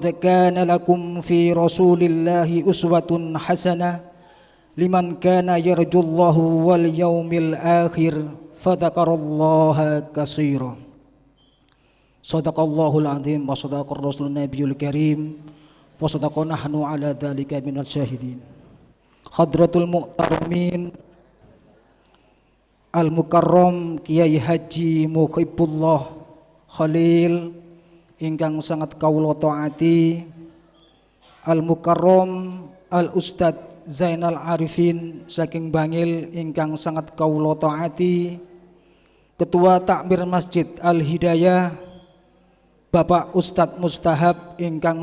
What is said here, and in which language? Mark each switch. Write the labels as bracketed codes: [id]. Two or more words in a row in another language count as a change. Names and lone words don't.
[ar] كان لكم في رسول الله أسوة حسنة لمن كان يرجو الله واليوم الآخر فذكر الله كثيرا صدق الله العظيم وصدق الرسول النبي الكريم وصدق نحن على ذلك من الشاهدين حضرة المؤترمين [jv] المكرم Kiai Haji Muhibbullah Khalil ingkang sangat kawula taati, [ar] المكرم الأستاذ [jv] Zainal Arifin saking Bangil ingkang sangat kawula taati, Ketua Takmir Masjid Al-Hidayah Bapak Ustadz Mustahab ingkang